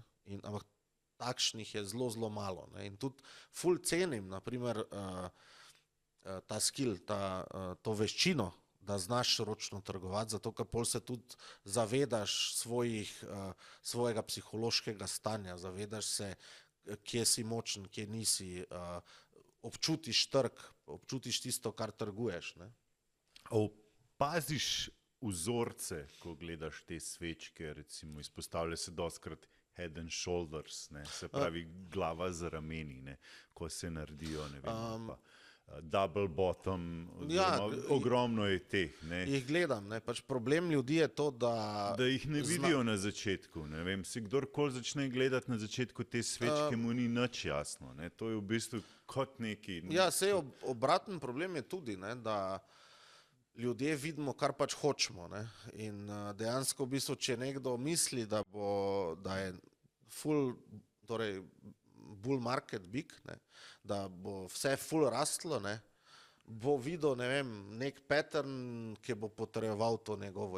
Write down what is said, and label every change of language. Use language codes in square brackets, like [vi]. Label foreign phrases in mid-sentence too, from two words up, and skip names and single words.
[sl] Ampak takšnih je zelo, zelo malo, ne. In tudi ful cenim, naprimer, ta skill, to veščino, da znaš ročno trgovati, zato ker pol se tudi zavedaš svojega psihološkega stanja, zavedaš se, kje si močen, kje nisi, občutiš trg, občutiš tisto, kar trguješ, ne. Opaziš vzorce, ko gledaš te svečke, recimo izpostavlja se dostikrat [en] head and shoulders, [sl] ne, se pravi glava z rameni, ne, ko se naredijo, ne vem, pa [en] double bottom, [sl] ogromno je teh, ne. Jih gledam, ne, pač problem ljudi je to, da jih ne vidijo na začetku, ne vem, si kdorkoli začne gledati na začetku te svečke, mu ni nič jasno, ne, to je v bistvu kot neki... Ja, sej obraten problem je tudi, ne, da ljudje vidimo, kar pač hočemo, ne, in dejansko v bistvu, če nekdo misli, da je full, torej [en] bull market big, [sl] ne, da bo vse full rastlo, ne, bo videl, ne vem, nek pattern, ki bo potrjeval to njegovo.